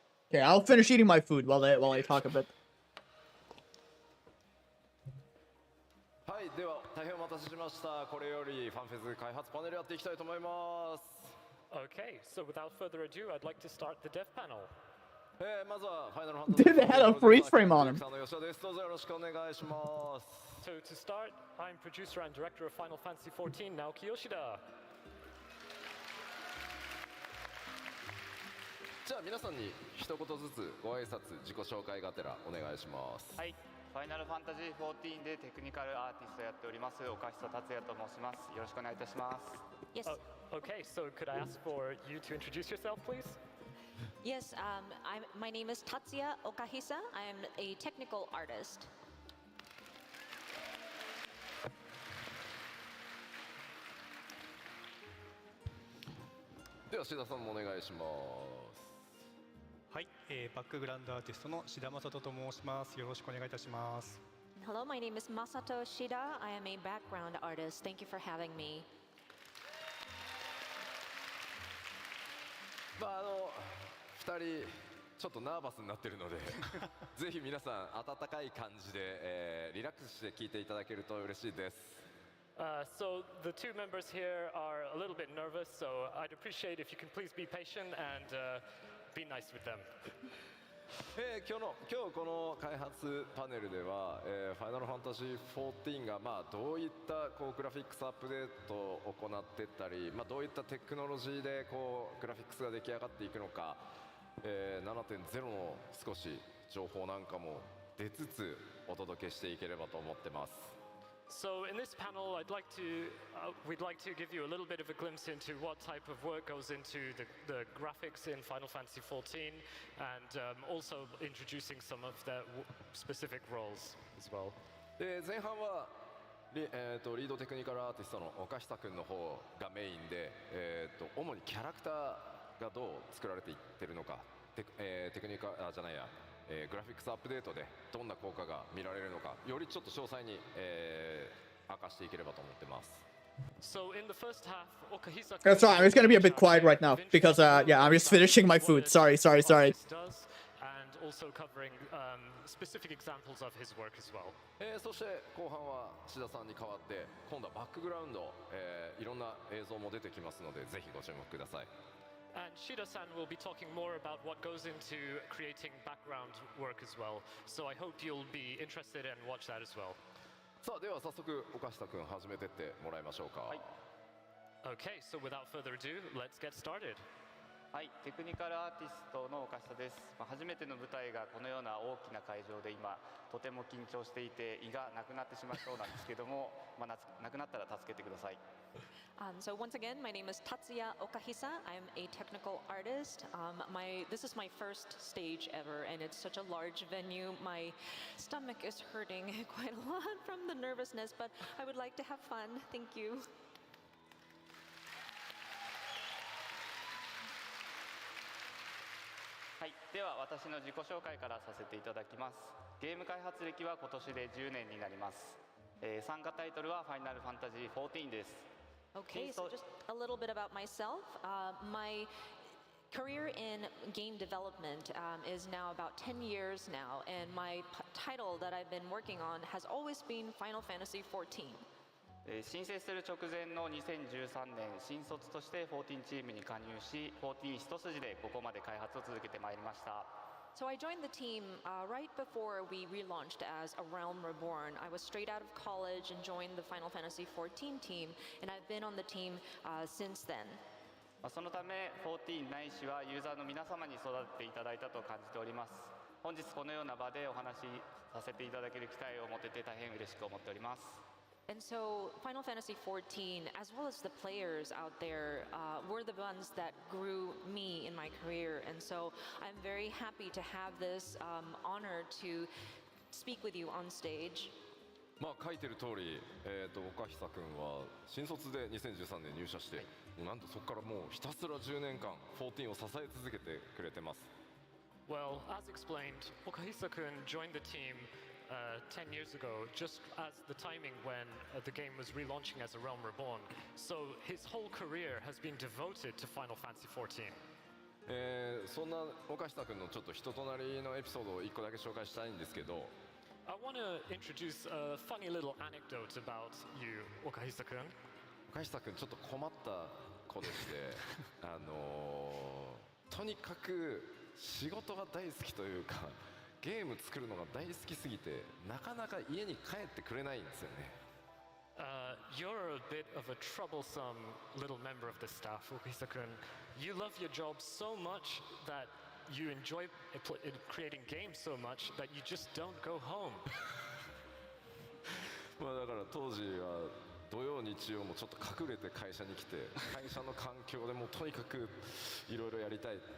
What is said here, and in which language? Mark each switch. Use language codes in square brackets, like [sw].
[en] Okay, I'll finish eating my food while I talk a bit. [ja] はい、では大変お待たせしました。これよりファンフェス開発パネルやっていきたいと思います。 [en] Okay, so without further ado, I'd like to start the dev panel. [ja] まずはファイナルファンタジー [en] Dude, they had a freeze frame on him. [ja] さんの吉田です。どうぞよろしくお願いします。 [en] So to start, I'm producer and director of Final Fantasy XIV, Naoki Yoshida. [ja] じゃあ皆さんに一言ずつご挨拶自己紹介がてらお願いします。はい、ファイナルファンタジー14でテクニカルアーティストやっております岡久達也と申します。よろしくお願いいたします。 [en] Yes. Okay, so could I ask for you to introduce yourself, please? Yes, my name is Tatsuya Okahisa. I'm a technical artist. [ja] では志田さんもお願いします。はい、バックグラウンドアーティストの志田正人と申します。よろしくお願いいたします。 [en] Hello, my name is Masato Shida. I am a background artist. Thank you for having me. [ja] まあ2人ちょっとナーバスになってるのでぜひ皆さん温かい感じで、リラックスして聞いていただけると嬉しいです。 [en] So the two members here are a little bit nervous, so I'd appreciate if you can please be patient and be nice with them. [ja] 今日この開発パネルでは、ファイナルファンタジー14が、まあ、どういったこうグラフィックスアップデートを行っていったり、まあ、どういったテクノロジーでこうグラフィックスが出来上がっていくのか、7.0 の少し情報なんかも出つつお届けしていければと思ってます。 [en] So in this panel, we'd like to give you a little bit of a glimpse into what type of work goes into the graphics in Final Fantasy XIV, and also introducing some of the specific roles as well. [ja] 前半はリードテクニカルアーティストの岡久君の方がメインで、主にキャラクターがどう作られていってるのか、テクニカルじゃないや。グラフィックスアップデートでどんな効果が見られるのかよりちょっと詳細に、明かしていければと思ってます。 [en] So in the first half, Okahisa. Sorry, I'm just gonna be a bit quiet right now because yeah, I'm just finishing my food. Sorry. And also covering specific examples of his work as well. [ja] そして後半は志田さんに代わって今度はバックグラウンド、いろんな映像も出てきますのでぜひご注目ください。 [en] And Shida-san will be talking more about what goes into creating background work as well. So I hope you'll be interested and watch that as well. [ja] さあでは早速岡下君始めてってもらいましょうか。 [en] Okay, so without further ado, let's get started. [ja] はい、テクニカルアーティストの岡下です。初めての舞台がこのような大きな会場で今とても緊張していて胃がなくなってしまいそうなんですけども、なくなったら助けてください。 [en] So once again, my name is Tatsuya Okahisa. I'm a technical artist. This is my first stage ever, and it's such a large venue. My stomach is hurting quite a lot from the nervousness, but I would like to have fun. Thank you. [ja] はい、では私の自己紹介からさせていただきます。ゲーム開発歴は今年で10年になります。参加タイトルはファイナルファンタジー14です。 [en] Okay, so just a little bit about myself. My career in game development is now about 10 years now, and my title that I've been working on has always been Final Fantasy 14. [ja] 申請する直前の2013年、新卒として14チームに加入し、14一筋でここまで開発を続けてまいりました。 [en] So I joined the team right before we relaunched as A Realm Reborn. I was straight out of college and joined the Final Fantasy 14 team, and I've been on the team since then. [ja] そのため14ないしはユーザーの皆様に育てていただいたと感じております。本日このような場でお話しさせていただける機会を持てて大変嬉しく思っております。 [en] And so Final Fantasy 14, as well as the players out there, were the ones that grew me in my career. And so I'm very happy to have this honor to speak with you on stage. [ja] 書いてる通り、岡久君は新卒で2013年入社して、なんとそこからもうひたすら10年間14を支え続けてくれてます。 [en] Well, as explained, Okahisa-kun joined the team 10 years ago, just as the timing when the game was relaunching as A Realm Reborn. So his whole career has been devoted to Final Fantasy 14. [ja] そんな岡下君のちょっと人となりのエピソードを1個だけ紹介したいんですけど、 [en] I want to introduce a funny little anecdote about you, Okahisa-kun. [ja] 岡下君ちょっと困った子でしてとにかく仕事が大好きというか、ゲーム作るのが大好きすぎてなかなか家に帰ってくれないんですよね。 [en] You're a bit of a troublesome little member of the staff, Okahisa-kun. You love your job so much that you enjoy creating games so much that you just don't go home. [ja] だから当時は土曜日曜もちょっと隠れて会社に来て、会社の環境でもうとにかくいろいろやりたい。